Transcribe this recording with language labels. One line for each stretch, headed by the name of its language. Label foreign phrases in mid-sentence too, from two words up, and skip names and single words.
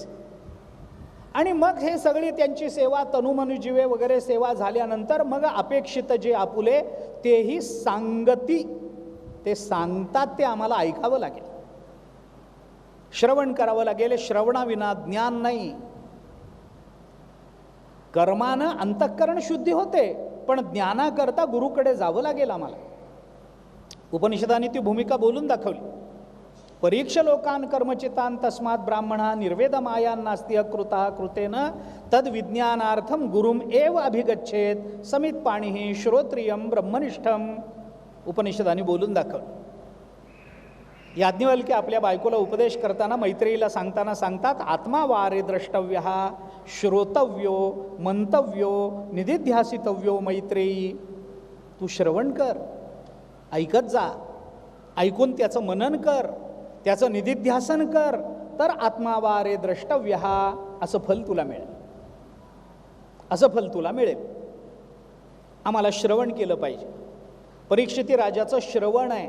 Marathi: आणि मग हे सगळी त्यांची सेवा, तनुमनुजीवे वगैरे सेवा झाल्यानंतर मग अपेक्षित जे आपुले तेही सांगती, ते सांगतात ते आम्हाला ऐकावं लागेल, श्रवण करावं लागेल. श्रवणाविना ज्ञान नाही. कर्मानं अंतःकरण शुद्धी होते, पण ज्ञानाकरता गुरुकडे जावं लागेल आम्हाला. उपनिषदांनी ती भूमिका बोलून दाखवली.
Sanskrit: परीक्ष लोकान कर्मचितान तस्मात् ब्राह्मणा निर्वेद मायान नास्ति अकृता कृतेन तद विज्ञानार्थम गुरुम एव अभिगच्छेत समित पाणिः श्रोत्रियम ब्रह्मनिष्ठम.
Marathi: उपनिषदांनी बोलून दाखवलं. याज्ञवल्क्य आपल्या बायकोला उपदेश करताना मैत्रेयीला सांगताना सांगतात,
Sanskrit: आत्मा वारे द्रष्टव्य श्रोतव्यो मंतव्यो निधिध्यासितव्यो मैत्रेयी.
Marathi: तू श्रवण कर, ऐकत जा, ऐकून त्याचं मनन कर, त्याचं निधिध्यासन कर, तर
Sanskrit: आत्मावारे द्रष्टव्य
Marathi: असं फल तुला मिळेल, असं फल तुला मिळेल. आम्हाला श्रवण केलं पाहिजे. परीक्षिती राजाचं श्रवण आहे.